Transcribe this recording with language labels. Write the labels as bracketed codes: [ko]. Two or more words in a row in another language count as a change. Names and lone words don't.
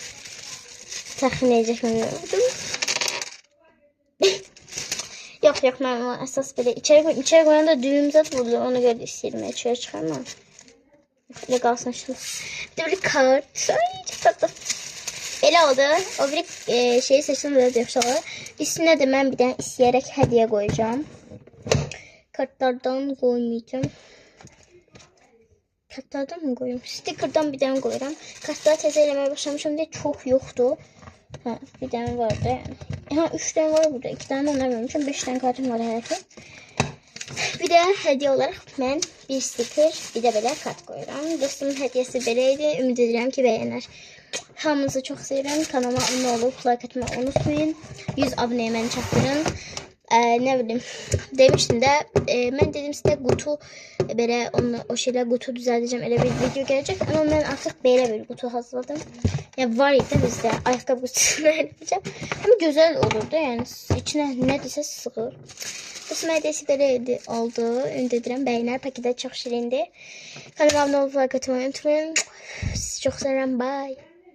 [tr] Təxmin edəcək mi bilmiyorum. Yok ben ona əsas belə içeri koyanda düğüm zat vurdu. Ona göre istedim. Çölə çıxarmam. Böyle kalsın şimdi. Bir de böyle kart. Ay çok tatlı. [az] Belə oldu. O bir şeyi seçdim belə yapışalar. Üstünə də mən bir dənə istəyərək hədiyyə qoyacağım. Kartlardan qoymayacağım. [tr] Kartlardan mı koyuyorum? [az] Sticker'dan bir dənə qoyuram. Kartları təzə eləməyə başlamışam deyə çox yoxdur. Ha, bir dənə vardı. Ha, 3 dənə var burada. 2 dənə ona vermişəm. 5 dənə kartım var hələ ki. Bir də hədiyyə olaraq mən bir sticker, bir də belə kart qoyuram. Dostumun hədiyyəsi belə idi. Ümid edirəm ki, bəyənər. Hamınızı çox sevirəm. Kanalıma abunə olub like atmayı unutmayın. 100 abunəyə məni çatdırın. [tr] Ne bileyim, demiştim de ben dedim size kutu böyle o şeyler kutu düzelteceğim, öyle bir video gelecek ama ben artık böyle bir kutu hazırladım. Yani var idi bizde ayakkabı kutusunu yapacağım ama güzel olurdu yani içine ne dese sığır. Bu hediyesi böyle oldu. [az] Ümid edirəm bəyənər. Paketə çox şirindi. Kanalıma abunə olub like atmayı unutmayın. Sizi çox sevirəm. Bye.